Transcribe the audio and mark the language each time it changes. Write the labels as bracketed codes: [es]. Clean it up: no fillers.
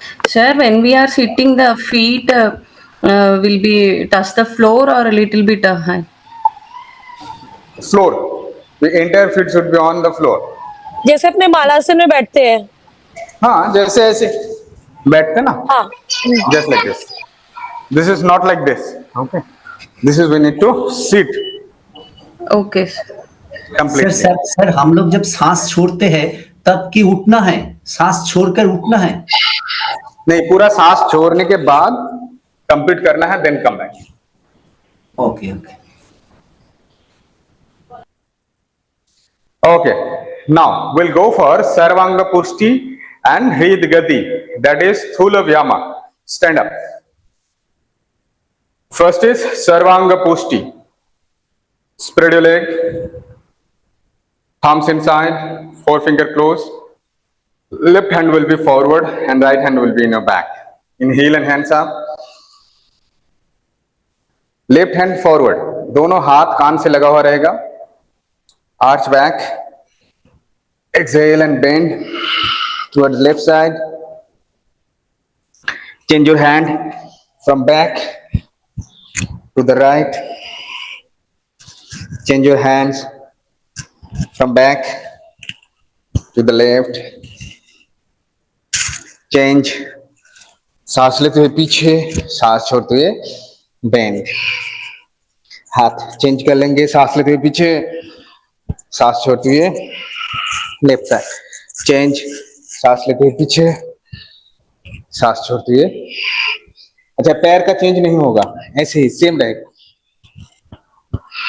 [en] Sir, when we are sitting, the feet will be touch the floor or a little bit high? Floor. The entire feet should be on the floor. [hi] जैसे अपने बालासन में बैठते हैं. हाँ, जैसे ऐसे बैठते ना. हाँ. [en] Just like this. This is not like this. Okay. This is we need to sit Okay. completely. [hi] Sir हम लोग जब सांस छोड़ते हैं तब की उठना है, सांस छोड़कर उठना है? नहीं, पूरा सांस छोड़ने के बाद कंप्लीट करना है, [en] Then come back. [hi] Okay okay. [en] Okay. Now we'll go for Sarvanga Pushti and Hrid Gati. That is Sthula Vyama. Stand up. First is Sarvanga Pushti. Spread your leg. Thumbs inside. Forefinger close. Left hand will be forward and right hand will be in your back. Inhale and hands up. Left hand forward. [hi] दोनों हाथ कान से लगा हुआ रहेगा. [en] Arch back. Exhale and bend towards left side. Change your hand from back to the right. Change your hands from back to the left, change, [hi] सांस लेते हुए पीछे, सांस छोड़ते हुए बेंड, हाथ चेंज कर लेंगे, सांस लेते हुए पीछे, सांस छोड़ते हुए लेफ्ट साइड, चेंज, सांस लेते हुए पीछे, सांस छोड़ते हुए, अच्छा पैर का चेंज नहीं होगा, ऐसे ही सेम रहेगा,